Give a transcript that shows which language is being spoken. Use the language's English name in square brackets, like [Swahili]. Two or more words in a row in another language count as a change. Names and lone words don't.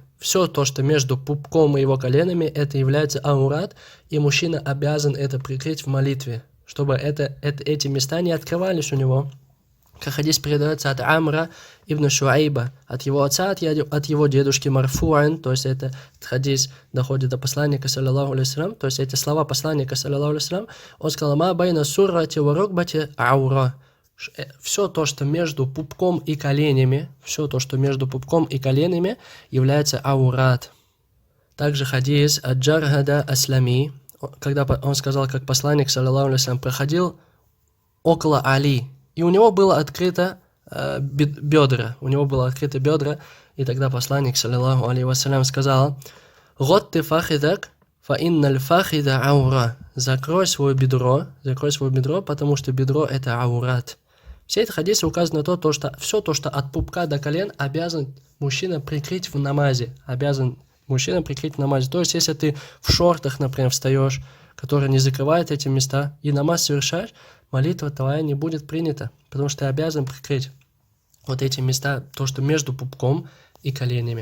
[Russian] Все то, что между пупком и его коленами, это является аурат, и мужчина обязан это прикрыть в молитве, чтобы эти места не открывались у него. Как хадис передается от Амра ибн Шуайба, от его отца, от его дедушки Марфуан, то есть этот хадис доходит до посланника, [Arabic] صلى الله عليه, [Russian] то есть эти слова посланника, [Arabic] صلى الله عليه, [Russian] он сказал: [Arabic] «ما بين سرته وركبته عورة». [Russian] Все то, что между пупком и коленями, является аурат. Также хадис от Джархада Аслами, когда он сказал, как посланник, [Arabic] صلى الله عليه, [Russian] проходил около Али, и у него было открыто бедра, и тогда посланник, [Arabic] صلى الله عليه وسلم, сказал: «غط فخذك فإن الفخذ عورة». [Russian] Закрой свое бедро, потому что бедро это аурат. Все эти хадисы указаны на то, что все то, что от пупка до колен, обязан мужчина прикрыть в намазе. То есть, если ты в шортах, например, встаешь, которые не закрывают эти места, и намаз совершаешь, молитва твоя не будет принята, потому что ты обязан прикрыть вот эти места, то, что между пупком и коленями.